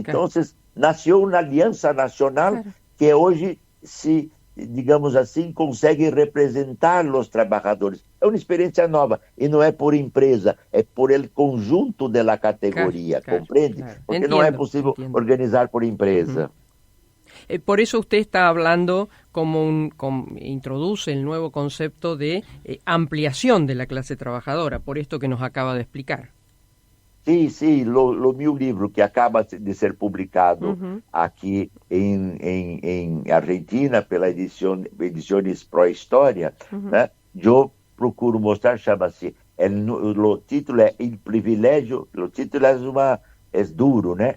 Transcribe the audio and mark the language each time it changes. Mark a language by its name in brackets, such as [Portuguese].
[Portuguese] Então, nasceu uma aliança nacional que hoje digamos assim, consegue representar os trabalhadores. É uma experiência nova, e não é por empresa, é por el conjunto da categoria, compreende? Porque não é possível organizar por empresa. [Spanish] Por eso usted está hablando introduce el nuevo concepto de ampliación de la clase trabajadora, por esto que nos acaba de explicar. [Portuguese] Sim, o meu livro, que acaba de ser publicado aqui em Argentina, pela Edições Pro História, né? Eu procuro mostrar, chama-se, o título é Il Privilégio, o título é duro, né?